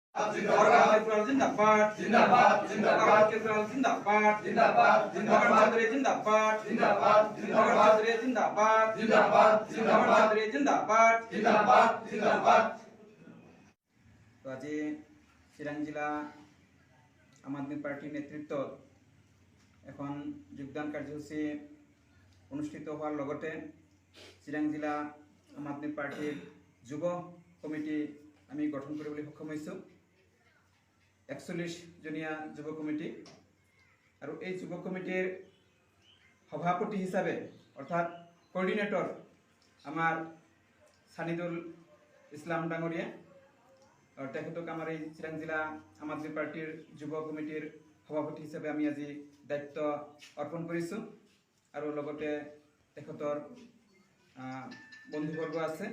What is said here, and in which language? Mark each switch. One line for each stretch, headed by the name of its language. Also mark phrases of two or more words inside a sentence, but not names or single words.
Hindi: जिंदाबाद जिंदाबाद जिंदाबाद जिंदाबाद जिंदाबाद जिंदाबाद जिंदाबाद जिंदाबाद जिंदाबाद जिंदाबाद जिंदाबाद जिंदाबाद जिंदाबाद जिंदाबाद जिंदाबाद। तो आज चिरां जिला आम आदमी पार्टी नेतृत्व
Assamese: এখন যোগদান কাৰ্যসূচী অনুষ্ঠিত হোৱাৰ লগতে চিৰাং জিলা আম আদমি পাৰ্টিৰ যুৱ কমিটি আমি গঠন কৰিবলৈ সক্ষম হৈছোঁ। 41জনীয়া যুৱ কমিটি আৰু এই যুৱ কমিটিৰ সভাপতি হিচাপে অৰ্থাৎ কোঅৰ্ডিনেটৰ আমাৰ সানিদুল ইছলাম ডাঙৰীয়া আৰু তেখেতক আমাৰ এই চিৰাং জিলা আম আদমি পাৰ্টিৰ যুৱ কমিটিৰ সভাপতি হিচাপে আমি আজি দায়িত্ব অৰ্পণ কৰিছোঁ আৰু লগতে তেখেতৰ বন্ধুবৰ্গ আছে।